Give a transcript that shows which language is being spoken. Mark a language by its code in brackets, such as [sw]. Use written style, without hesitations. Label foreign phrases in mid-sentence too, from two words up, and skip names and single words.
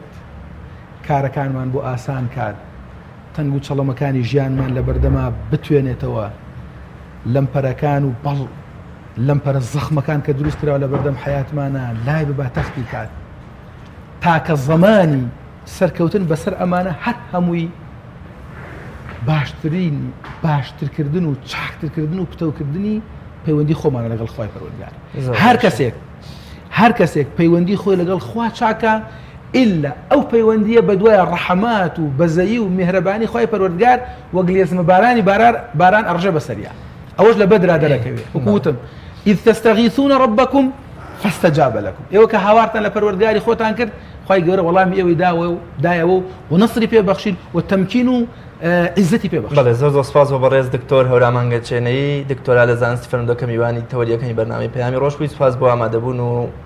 [ckb] کارەکانمان بۆ ئاسان کات، تەنگ و چەڵەمەکانی ژیانمان لە بەردەما بتوێنێتەوە، لەمپەرەکان و بەڵ لەمپەرە زەخمەکان کە دروست کراوە لە بەردەم حەیاتمانە لای ببا تەختی کات، تاکە زەمانی سەرکەوتن بەسەر ئەمانە هەر هەمووی باشترکردن و چاکترکردن و پتەوکردنی پەیوەندی خۆمانە لەگەڵ خوای پەروەردگار. هەر کەسێک پەیوەندی خۆی لەگەڵ خوا چاکە ئیلا ئەو پەیوەندیە بە دوایە ڕەحەمات و بەزەیی و میهرەبانی خوای پەروەردگار وەک گلێزمە بارانی باران ئەڕژە بەسەریا. ئەوەش لە بەدرا دەرەکەوێت وەکوتم [ar] إذ تستغيثون ربكم فاستجاب لكم. [ckb] ئێوە کە هاوارتان لە پەروەردگاری خۆتان کرد خوای گەورە وەڵامی ئێوەی دایەوە و نەسری پێبەخشین و تەمکین و عیزەتی پێبەخشین. بەڵێ زۆر سپاس بۆ بەڕێز دکتۆر هەورامانگەچێنەی دکتۆرا لە زانستی فەرمەندۆ میوانی تەوەریەکەی بەرنامەی پەیامی ڕۆژ بووی. سپاس بۆ ئامادەبوون و